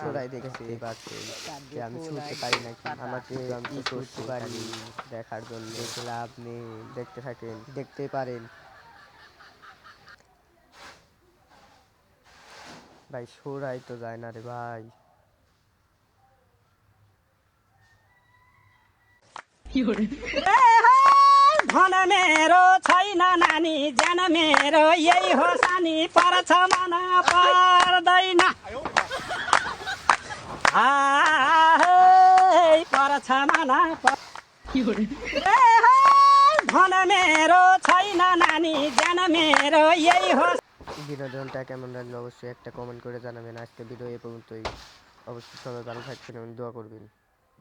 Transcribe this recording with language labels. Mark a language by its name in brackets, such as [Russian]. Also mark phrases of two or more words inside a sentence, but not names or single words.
[Bangla] সরাই দেখতেই পাচ্ছেন যে আমি ছুটতে পারি নাকি, আমাকে ই করতে পারি দেখার জন্য। দেখে লাভ নেই, দেখতে থাকেন, দেখতেই পারেন ভাই। সরাই তো যায় না রে ভাই। [Nepali] धन मेरो छैन नानी, ज्यान मेरो यही हो सानी, पर्छ मन पर्दैन। पर्छ मन धन मेरो छैन नानी, ज्यान मेरो यही हो। [Bangla] বিনোদনটা কেমন লাগলো অবশ্যই একটা কমেন্ট করে জানাবেন। আজকে ভিডিও এ পর্যন্তই। অবশ্যই সবাই ভালো থাকবেন এবং দোয়া করবেন।